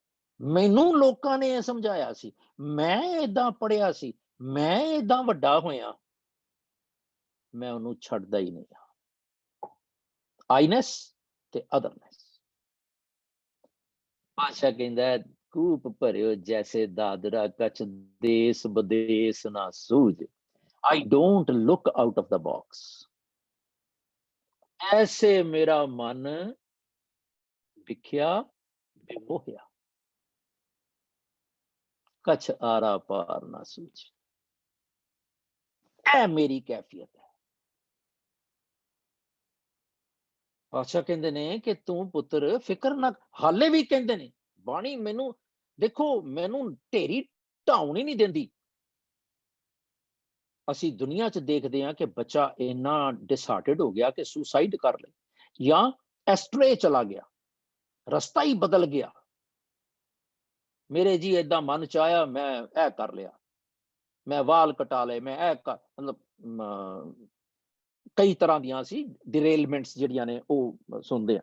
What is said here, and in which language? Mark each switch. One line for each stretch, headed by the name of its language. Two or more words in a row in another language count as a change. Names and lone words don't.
Punjabi: ਮੈਨੂੰ ਲੋਕਾਂ ਨੇ ਇਹ ਸਮਝਾਇਆ ਸੀ, ਮੈਂ ਏਦਾਂ ਪੜ੍ਹਿਆ ਸੀ, ਮੈਂ ਏਦਾਂ ਵੱਡਾ ਹੋਇਆ, ਮੈਂ ਉਹਨੂੰ ਛੱਡਦਾ ਹੀ ਨਹੀਂ। ਆਈਨੈਸ ਤੇ ਅਦਰਨੈਸ। ਪਾਤਸ਼ਾਹ ਕਹਿੰਦਾ ਕੂਪ ਭਰਿਓ ਜੈਸੇ ਦਾਦਰਾ, ਕਛ ਦੇਸ ਵਿਦੇਸ ਨਾ ਸੂਝ।
English: I don't look out of the box.
Punjabi: ਐਸੇ ਮੇਰਾ ਮਨ ਵਿਖਿਆ ਵਿਮੋਹਿਆ, ਕਛ ਆਰਾ ਪਾਰ ਨਾ ਸੂਝ। ਐ ਮੇਰੀ ਕੈਫ਼ੀਅਤ ਹੈ। ਪਾਤਸ਼ਾਹ ਕਹਿਤੇ ਨੇ ਕਿ ਤੂ ਪੁੱਤਰ ਫ਼ਿਕਰ ਨਾ, ਹਾਲੇ ਭੀ ਕਹਿਤੇ ਨੇ ਬਾਣੀ ਮੈਨੂ ਦੇਖੋ ਮੈਨੂ ਢੇਰੀ ਢਾਉਣ ਹੀ ਨਹੀਂ ਦੇਂਦੀ। ਅਸੀਂ ਦੁਨੀਆ 'ਚ ਦੇਖਦੇ ਹਾਂ ਕਿ ਬੱਚਾ ਇੰਨਾ ਡਿਸਹਾਰਟਡ ਹੋ ਗਿਆ ਕਿ ਸੁਸਾਈਡ ਕਰ ਲੇ, ਜਾਂ ਐਸਟਰੇ ਚਲਾ ਗਿਆ, ਰਸਤਾ ਹੀ ਬਦਲ ਗਿਆ। ਮੇਰੇ ਜੀ ਏਦਾਂ ਮਨ ਚ ਆਇਆ ਮੈਂ ਇਹ ਕਰ ਲਿਆ, ਮੈਂ ਵਾਲ ਕਟਾ ਲਏ, ਮੈਂ ਇਹ ਮਤਲਬ ਕਈ ਤਰ੍ਹਾਂ ਦੀਆਂ ਸੀ ਡਿਰੇਲਮੈਂਟਸ ਜਿਹੜੀਆਂ ਨੇ ਉਹ ਸੁਣਦੇ ਆ।